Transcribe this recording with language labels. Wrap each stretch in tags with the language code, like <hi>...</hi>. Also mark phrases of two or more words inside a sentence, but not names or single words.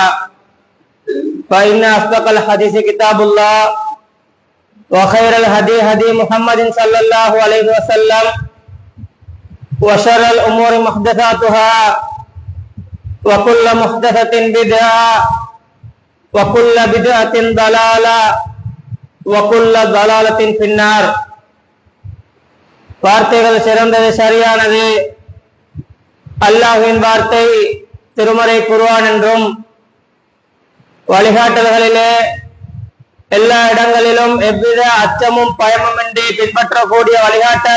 <ar>فإن أصدق الحديث كتاب الله وخير الهدي هدي محمد صلى الله عليه وسلم وشر الأمور محدثاتها وكل محدثة بدعة وكل بدعة ضلالة وكل ضلالة في النار.</ar> <ta>வார்த்தைகள் சிறந்தது, சரியானது அல்லாஹ்வின் வார்த்தை திருமறை குர்ஆன் என்றும், வழிகாட்டல்களிலே எல்லா இடங்களிலும் எவ்வித அச்சமும் பயமுமின்றி பின்பற்றக்கூடிய வழிகாட்டல்</ta>